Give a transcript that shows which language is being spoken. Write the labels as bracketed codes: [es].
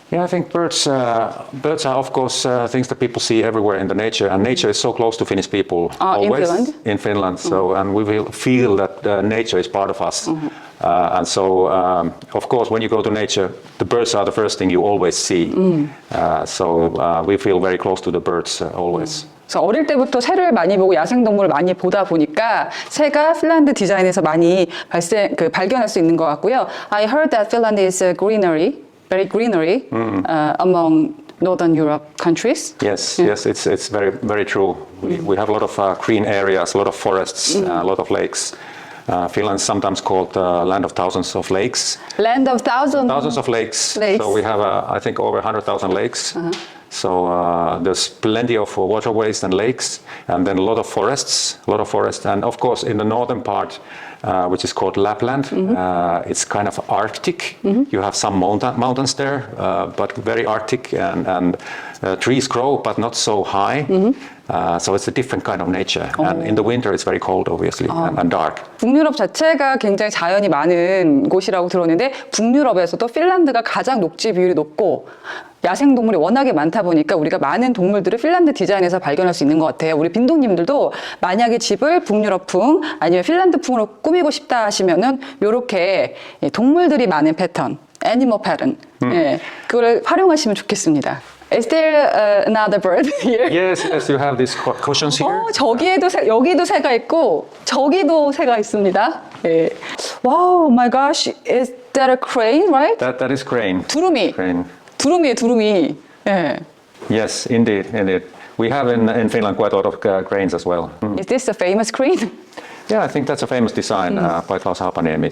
[en] Yeah, I think birds are of course things that people see everywhere in the nature, and nature is so close to Finnish people always in Finland. So and we will feel that nature is part of us, and so of course when you go to nature, the birds are the first thing you always see. So we feel very close to the birds always. [ko] 그래서 어릴 때부터 새를 많이 보고 야생동물을 많이 보다 보니까 새가 핀란드 디자인에서 많이 발견할 수 있는 것 같고요. [en] I heard that Finland is very greenery among Northern Europe countries. Yes, it's very, very true. We have a lot of green areas, a lot of forests, a lot of lakes. Finland is sometimes called land of thousands of lakes. Land of thousands of lakes. So we have, I think, over 100,000 lakes. So there's plenty of waterways and lakes, and then a lot of forests, and of course in the northern part, which is called Lapland, it's kind of Arctic. You have some mountains there, but very Arctic, and trees grow, but not so high. So it's a different kind of nature, and in the winter it's very cold, obviously, and dark. [ko] 북유럽 자체가 굉장히 자연이 많은 곳이라고 들었는데 북유럽에서도 핀란드가 가장 녹지 비율이 높고 야생동물이 워낙에 많다 보니까 우리가 많은 동물들을 핀란드 디자인에서 발견할 수 있는 것 같아요. 우리 빈동님들도 만약에 집을 북유럽풍 아니면 핀란드풍으로 꾸미고 싶다 하시면은 요렇게 동물들이 많은 패턴, 애니멀 패턴, 그걸 활용하시면 좋겠습니다. [en] Is there another bird here? Yes, you have these cushions here. [ko] 여기도 새가 있고 저기도 새가 있습니다. 예. [en] Wow, my gosh, is that a crane, right? That is crane. [ko] 두루미. [en] Crane. [ko] 두루미. 예. [en] Yes, indeed. We have in Finland quite a lot of cranes as well. Is this a famous crane? Yeah, I think that's a famous design by Klaus Hapaniemi.